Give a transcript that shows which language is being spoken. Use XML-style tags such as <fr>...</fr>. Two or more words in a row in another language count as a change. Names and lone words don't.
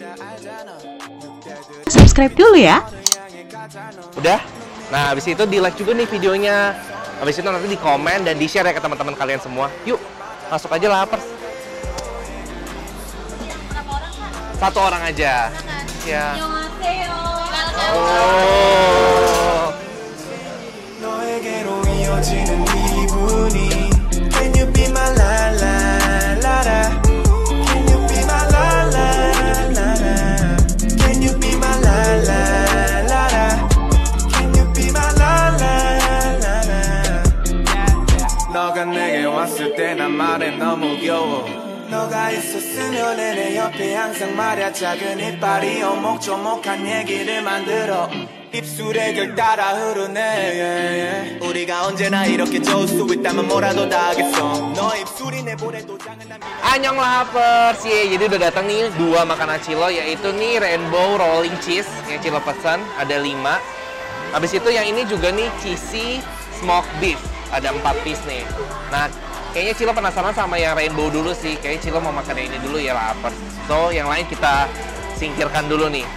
<id>Subscribe dulu ya. Udah? Nah, habis itu di-like juga nih videonya. Habis itu nanti di-komen dan di-share ya ke teman-teman kalian semua. Yuk, masuk aja lapar. Berapa orang, Kak? Satu orang aja. Ya.</id> <ko>Annyeonghaseyo. Oh. 너에게로 이어지는 이분이</ko> <en>Can you be my la la la la Can you be my la la la la Can you be my la la la la Can you be my la la la la</en> <ko>너가 내게 왔을 때 난 말해 너무 귀여워 너가 있었으면 내 옆에 항상 말야 작은 이빨이 오목조목한 얘기를 만들어 입술에 결 따라 흐르네</ko> <en>yeah, yeah.</en> <ko>우리가 언제나 이렇게 좋을 수 있다면 뭐라도 다 하겠어 너 입술이 내 볼에 도장을 남기네</ko> <id>Annyeong lapar sih. Jadi udah datang nih dua makanan Cilo, yaitu nih Rainbow Rolling Cheese yang Cilo pesan, ada 5. Habis itu yang ini juga nih Cheesy Smoked Beef, ada 4 piece nih. Nah kayaknya Cilo penasaran sama yang Rainbow dulu sih. Kayaknya Cilo mau makan yang ini dulu ya, lapar. So yang lain kita singkirkan dulu nih.</id>